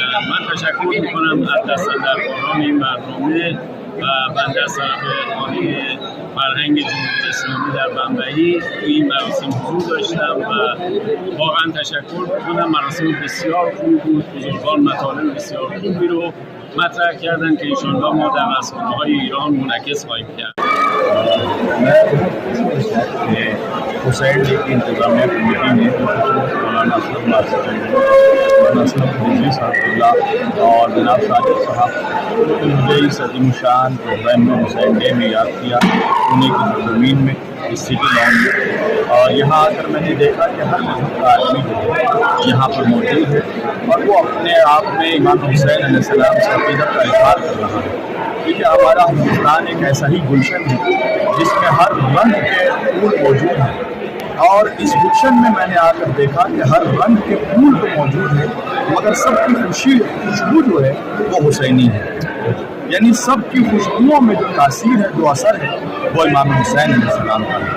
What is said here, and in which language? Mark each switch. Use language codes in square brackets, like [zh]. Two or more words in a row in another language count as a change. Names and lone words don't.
[fa] من تشکر میکنم از دستاندرکاران این برنامه و بنده از طرف خانه فرهنگ جمهوری اسلامی در بمبئی توی این مراسم حضور داشتم و واقعا تشکر میکنم. مراسم بسیار خوب بود، بزرگان مطالب بسیار خوبی رو مطرح کردن که انشاءالله ما در رسانه‌های ایران منعکس خواهیم کرد. [ur] حسین ڈے کی انتظامیہ کمیٹی نے مولانا صاحب اور جناب صادق صاحب مجھے اس عظیم شان پروگرام میں حسین ڈے میں یاد کیا پونے کی زمین میں، اس سٹی لان میں، اور یہاں آ کر میں نے دیکھا کہ ہر مذہب کا آدمی جو ہے یہاں پر موجود ہے اور وہ اپنے آپ میں امام حسین علیہ السلام سے عقیدت کا اظہار کر رہا ہے، کیونکہ ہمارا ہندوستان ایک ایسا ہی گلشن ہے جس میں ہر رنگ کے پھول موجود ہیں، اور اس گلشن میں نے آ کر دیکھا کہ ہر رنگ کے پھول تو موجود ہے مگر سب کی خوشبو جو ہے وہ حسینی ہے، یعنی سب کی خوشبوؤں میں جو تاثیر ہے، جو اثر ہے، وہ امام حسین علیہ السلام کا ہے۔